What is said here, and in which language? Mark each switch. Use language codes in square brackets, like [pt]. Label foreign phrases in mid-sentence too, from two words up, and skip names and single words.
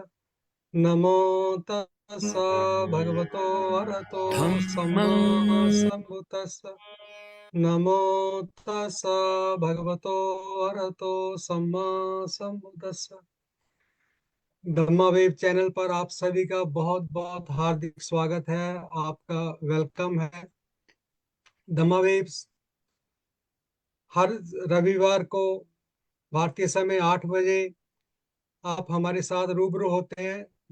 [pi] नमो तस्स भगवतो अरहतो सम्मा धम्मं सम्बुद्धस्स। नमो तस्स भगवतो अरहतो सम्मा सम्बुद्धस्स। [hi] धम्मा वेव चैनल पर आप सभी का बहुत बहुत हार्दिक स्वागत है। आपका वेलकम है। धम्मा वेव्स हर रविवार को भारतीय समय 8 बजे आप हमारे साथ रूबरू होते हैं।